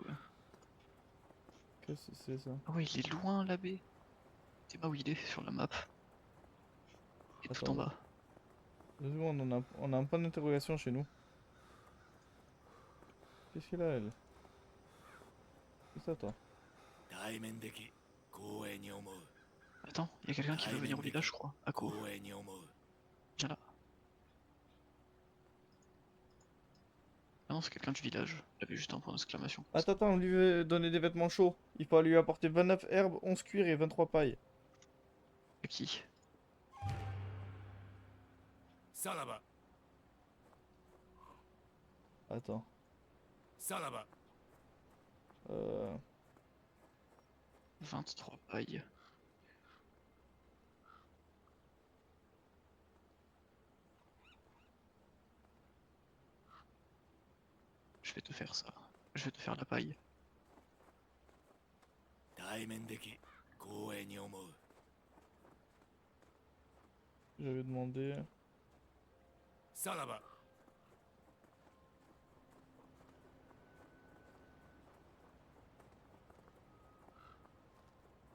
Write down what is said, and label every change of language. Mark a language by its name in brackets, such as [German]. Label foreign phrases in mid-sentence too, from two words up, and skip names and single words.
[French] Qu'est-ce que c'est ça? Ah ouais, il est loin l'abbé. C'est pas où il est sur la map. Il est tout en Attends, bas. 2 secondes, on a un point d'interrogation chez nous. Qu'est-ce qu'elle a, elle? C'est ça, toi? [Japanese] 対面でき光栄に思う [French] Attends, il y a quelqu'un qui veut venir au village, je crois. Ako, [Japanese] 光栄に思う [French] viens là. Ah non, c'est quelqu'un du village. Il avait juste un point d'exclamation. Attends, on lui veut donner des vêtements chauds. Il faut lui apporter 29 herbes, 11 cuirs et 23 pailles. C'est qui? [Japanese] さらば [French] Attends. [Japanese] さらば Euh... [French] 23 pailles. Je vais te faire ça. Je vais te faire la paille. [Japanese] 対面でき光栄に思う [French] J'avais demandé... [Japanese] さらば [French] Je